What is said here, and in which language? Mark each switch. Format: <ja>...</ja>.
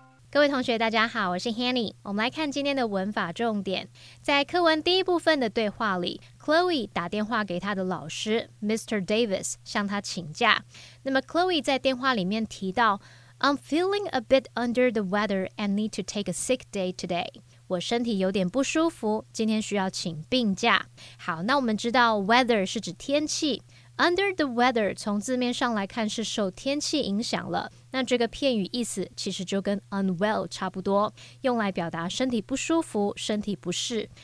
<zh>各位同学大家好，我是 Hanny。我们来看今天的文法重点。在课文第一部分的对话里， Chloe 打电话给她的老师 Mr. Davis 向他请假。那么 Chloe 在电话里面提到</zh> <en>I'm feeling a bit under the weather and need to take a sick day today.</en> <zh>我身体有点不舒服，今天需要请病假。好，那我们知道 weather 是指天气。Under the weather 从字面上来看是受天气影响了，那这个片语意思其实就跟 unwell 差不多，用来表达身体不舒服、身体不适。</zh>